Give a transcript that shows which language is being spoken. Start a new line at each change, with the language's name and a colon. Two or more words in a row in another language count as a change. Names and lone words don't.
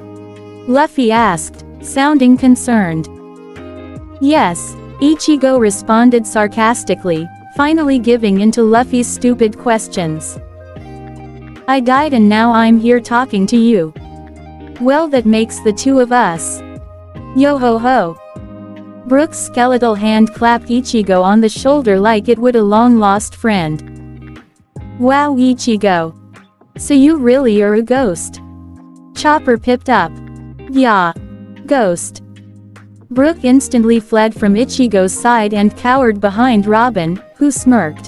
English: Luffy asked, sounding concerned. Yes, Ichigo responded sarcastically, finally giving in to Luffy's stupid questions. I died and now I'm here talking to you. Well, that makes the two of us. Yo ho ho. Brook's skeletal hand clapped Ichigo on the shoulder like it would a long-lost friend. Wow, Ichigo. So you really are a ghost? Chopper pipped up. Yeah. Ghost. Brook instantly fled from Ichigo's side and cowered behind Robin, who smirked.